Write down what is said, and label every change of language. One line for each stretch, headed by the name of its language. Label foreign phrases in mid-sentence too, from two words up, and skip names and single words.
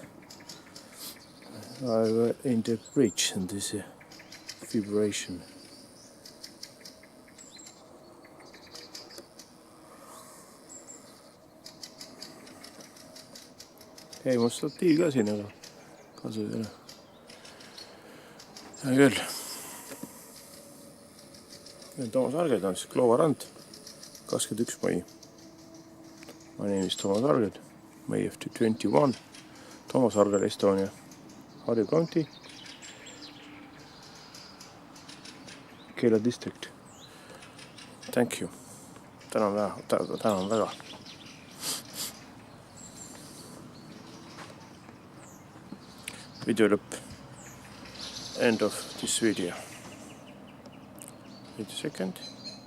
English: I'm in the bridge and this vibration.
Estonian: Ei, mul statiiv ka siin, aga kasu ei ole. Hea küll. Toomas Arger on siis Loorand, 21. mai.
English: My name is Toomas Arger. May of 21. Toomas Arger, Estonia, Harju County, Keila district. Thank you.
Estonian: Tänan väga. Video lõpp.
English: End of this video. Wait a second.